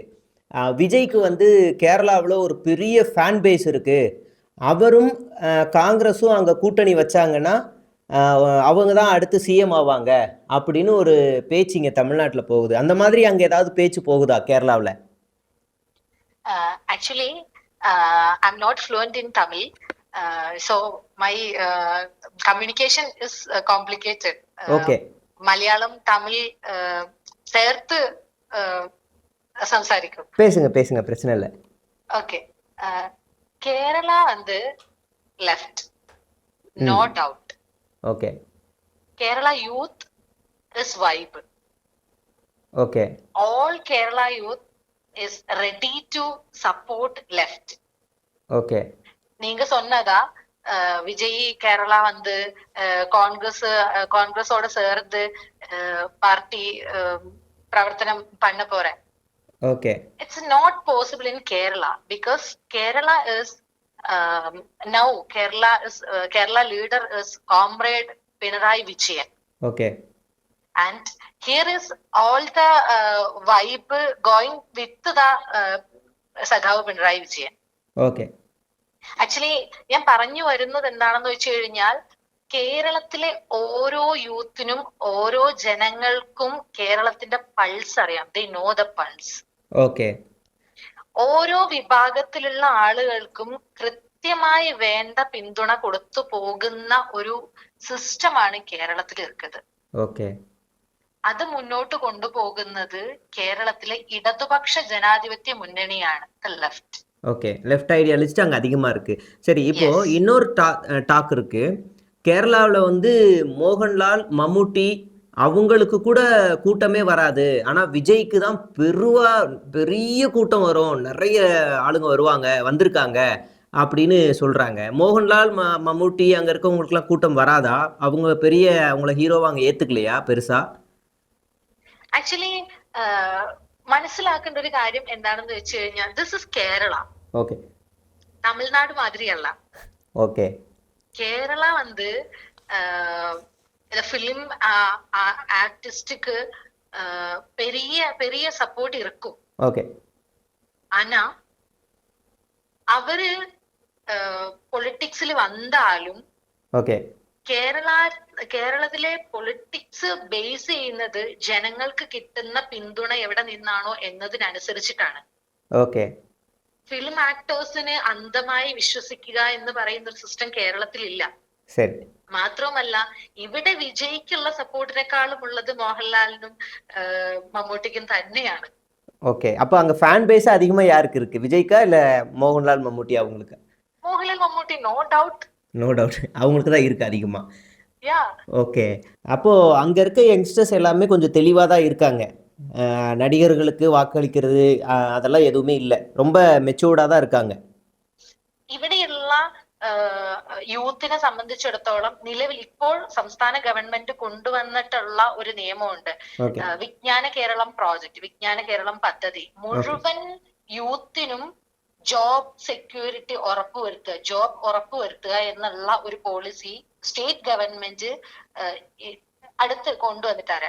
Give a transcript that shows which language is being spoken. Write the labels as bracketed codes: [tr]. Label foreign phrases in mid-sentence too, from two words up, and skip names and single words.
[ta] விஜய்க்கு வந்து கேரளாவில் ஒரு பெரிய [en] fan base [ta] இருக்குது, அவரும் காங்கிரஸும் அங்கே கூட்டணி வச்சாங்கன்னா அவங்க தான் அடுத்து சிஎம் ஆவாங்க அப்படின்னு ஒரு பேச்சு இங்கே தமிழ்நாட்டில் போகுது. அந்த மாதிரி அங்கே ஏதாவது பேச்சு போகுதா கேரளாவில்? [en] actually I'm not fluent in Tamil, so my communication is complicated. Okay. [ml] മലയാളം തമിഴ് ചേർത്ത് സംസാരിക്കും. [ta] பேசுங்க பிரச்சனை இல்லை. ஓகே. கேரளா வந்து லெஃப்ட், [en] no doubt. [ta] ஓகே. [en] Kerala youth is vibe. [ta] ஓகே. [en] all Kerala youth is ready to support left. [ta] ஓகே. நீங்க சொன்னதா விஜய் கேரளா வந்து காங்கிரஸோட சேர்ந்து பார்ட்டி பிரவர்த்தனம் பண்ண போறேன். [en] Okay. It's not possible in Kerala because Kerala is now Kerala leader is Comrade Pinarayi Vijayan. Okay. And here is all the vibe going with the Sadhav Pinarayi Vijayan. Okay. [ml] ആക്ച്വലി ഞാൻ പറഞ്ഞു വരുന്നത് എന്താണെന്ന് വെച്ച് കഴിഞ്ഞാൽ കേരളത്തിലെ ഓരോ യൂത്തിനും ഓരോ ജനങ്ങൾക്കും കേരളത്തിന്റെ പൾസ് അറിയാം. [en] they know the pulse. [ml] ഓക്കെ. ഓരോ വിഭാഗത്തിലുള്ള ആളുകൾക്കും കൃത്യമായി വേണ്ട പിന്തുണ കൊടുത്തു പോകുന്ന ഒരു സിസ്റ്റമാണ് കേരളത്തിൽ ഇരിക്കുന്നത്. ഓക്കെ. അത് മുന്നോട്ട് കൊണ്ടുപോകുന്നത് കേരളത്തിലെ ഇടതുപക്ഷ ജനാധിപത്യ മുന്നണിയാണ്, ലെഫ്റ്റ്. [ta] ஓகே. [en] left idealist [ta] அங்கே அதிகமாக இருக்குது. சரி, இப்போது இன்னொரு டாக் இருக்குது. கேரளாவில் வந்து மோகன்லால், மம்முட்டி அவங்களுக்கு கூட கூட்டமே வராது, ஆனால் விஜய்க்கு தான் பெரிய கூட்டம் வரும், நிறைய ஆளுங்க வந்திருக்காங்க அப்படின்னு சொல்கிறாங்க. மோகன்லால், மம்முட்டி அங்கே இருக்கவங்களுக்குலாம் கூட்டம் வராதா? அவங்கள ஹீரோவை அங்கே ஏற்றுக்கலையா பெருசா? [ml] ആക്ച്വലി മനസ്സിലാക്കേണ്ട ഒരു കാര്യം എന്താണെന്ന് വെച്ച് കഴിഞ്ഞാൽ [en] this is Kerala. [ml] ഓക്കെ. തമിഴ്നാട് മാതിരിയല്ല. ഓക്കെ. [ta] കേരള வந்து ஃபிலிம் ஆர்டிஸ்டுக்கு பெரிய சப்போர்ட் இருக்கும். ஓகே. ஆனா அவரு [ml] പൊളിറ്റിക്സിൽ വന്നാലും ഓക്കെ, കേരളത്തിലെ [en] politics base [ml] ചെയ്യുന്നത് ജനങ്ങൾക്ക് കിട്ടുന്ന പിന്തുണ എവിടെ നിന്നാണോ എന്നതിനനുസരിച്ചിട്ടാണ്. ഓക്കെ. ഫിലിം ആക്ടേഴ്സിന് അന്ധമായി വിശ്വസിക്കുക എന്ന് പറയുന്ന ഒരു സിസ്റ്റം കേരളത്തിൽ ഇല്ല. ശരി. മാത്രവുമല്ല ഇവിടെ വിജയിക്കുള്ള സപ്പോർട്ടിനെക്കാളും ഉള്ളത് മോഹൻലാലിനും മമ്മൂട്ടിക്കും തന്നെയാണ്. [ta] ஓகே, அப்போ அங்க [en] fan base [ta] அதிகமா யாருக்கு இருக்கு? விஜய்க்கா இல்ல மோகன்லால் மம்முட்டி அவங்களுக்கு? மோகன்லால் மம்முட்டி, [en] no doubt. no doubt [ta] அவங்களுக்கு தான் இருக்கு அதிகமா. யா. ஓகே, அப்போ அங்க இருக்க யங்ஸ்டர்ஸ் எல்லாமே கொஞ்சம் தெளிவா தான் இருக்காங்க. நடிகர்களுக்கு வாக்களிக்கிறது அதெல்லாம் எதுவுமே இல்ல. ரொம்ப மெச்சூர்டா தான் இருக்காங்க. [ml] ഇവിടെയുള്ള യൂത്തിനെ സംബന്ധിച്ചിടത്തോളം നിലവിൽ ഇപ്പോൾ സംസ്ഥാന ഗവൺമെന്റ് കൊണ്ടുവന്നിട്ടുള്ള ഒരു നിയമമുണ്ട്. [ta] ஓகே. [ml] വിജ്ഞാന കേരളം പ്രോജക്റ്റ്, വിജ്ഞാന കേരളം പദ്ധതി മുഴുവൻ യൂത്തിനും [en] job security [ml] ഉറപ്പുവരുത്തുക, ജോബ് ഉറപ്പുവരുത്തുക എന്നുള്ള ഒരു [en] policy state government [ml] അടുത്ത് കൊണ്ടുവന്നിട്ടാണ്.